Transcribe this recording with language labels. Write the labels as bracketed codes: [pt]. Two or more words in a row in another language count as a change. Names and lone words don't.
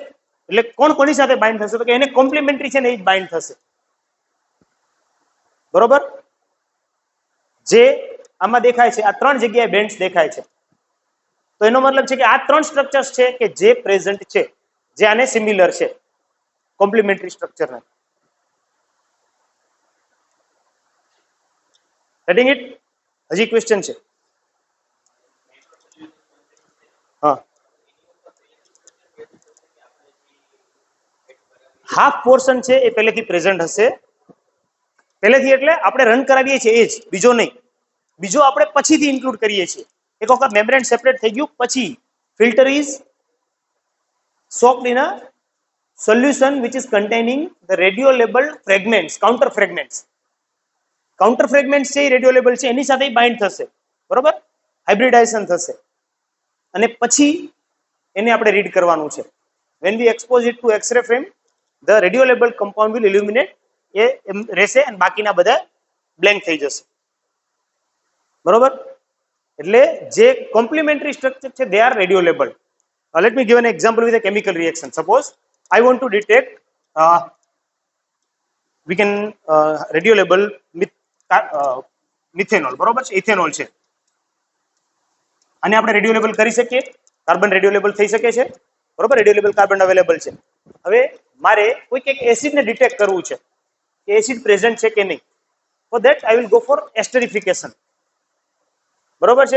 [gu] એટલે કોની સાથે બાઇન્ડ થશે તો કે એને કોમ્પ્લિમેન્ટરી છે ને એ જ બાઇન્ડ થશે, બરોબર. જે આમાં દેખાય છે આ 3 જગ્યાએ બેન્ડ્સ દેખાય છે, તો એનો મતલબ છે કે આ 3 સ્ટ્રક્ચર્સ છે કે જે પ્રેઝન્ટ છે, જે આને સિમિલર છે કોમ્પ્લિમેન્ટરી સ્ટ્રક્ચરના. [en] getting it? [gu] હજી ક્વેશ્ચન છે? હા, હાફ પોર્શન છે એ પહેલેથી પ્રેઝન્ટ હશે, પહેલેથી એટલે આપણે રન કરાવીએ છીએ એ જ, બીજો નહીં. બીજો આપણે પછીથી ઇન્ક્લુડ કરીએ છીએ. એક વખત મેમ્બ્રેન સેપરેટ થઈ ગયું પછી [en] filter is soaked in a solution which is containing the radio labeled fragments, counter fragments. [gu] કાઉન્ટર ફ્રેગમેન્ટ છે એ રેડિયો લેબલ છે એની સાથે બાઇન્ડ થશે, બરોબર, હાઇબ્રિડાઇઝેશન થશે અને પછી એને આપણે રીડ કરવાનું છે. [en] when we expose it to x-ray frame the radio labeled compound will illuminate, [gu] એ રહેશે અને બાકીના બધા બ્લેન્ક થઈ જશે, બરોબર. એટલે જે કોમ્પ્લિમેન્ટરી સ્ટ્રક્ચર છે [en] they are radio labeled. Let me give an example with a chemical reaction. Suppose I want to detect we can radio label [gu] મિથેનોલ, બરોબર છે, ઇથેનોલ છે, અને આપણે રેડિયો લેબલ કરી શકીએ. કાર્બન રેડિયો લેબલ થઈ શકે છે, બરોબર, રેડિયો લેબલ કાર્બન અવેલેબલ છે. હવે મારે કોઈક એક એસિડને ડિટેક્ટ કરવું છે કે એસિડ પ્રેઝન્ટ છે કે નહીં. [en] For that I will go for esterification, [gu] બરોબર છે.